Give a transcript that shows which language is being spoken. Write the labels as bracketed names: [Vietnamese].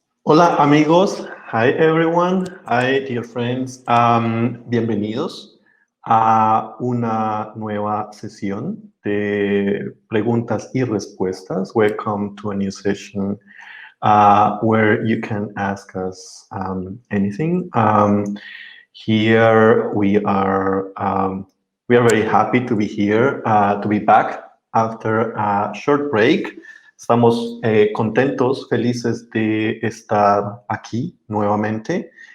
[Spanish] Hola amigos, [English] hi everyone, hi dear friends, [Spanish] bienvenidos a una nueva sesión de preguntas y respuestas. [English] Welcome to a new session where you can ask us anything. Here we are very happy to be here, to be back after a short break. [Spanish] Estamos contentos, felices de estar aquí nuevamente.